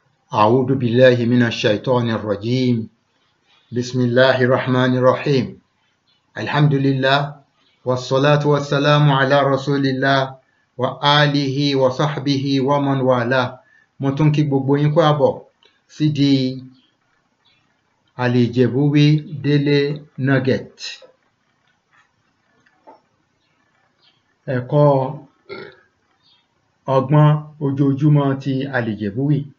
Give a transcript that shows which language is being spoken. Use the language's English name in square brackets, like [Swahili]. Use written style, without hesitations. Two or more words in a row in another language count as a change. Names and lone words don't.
[Arabic] أعوذ بالله من الشيطان الرجيم بسم الله الرحمن الرحيم الحمد لله والصلاة والسلام على رسول الله وآله وصحبه ومن والاه. [Yoruba] Mo tún kí gbogbo yín káàbọ̀ sídìí Al-Ijebuwe Daily Nugget, ẹ̀kọ́ ọgbọ́n ojoojúmọ́ ti Al-Ijebuwe.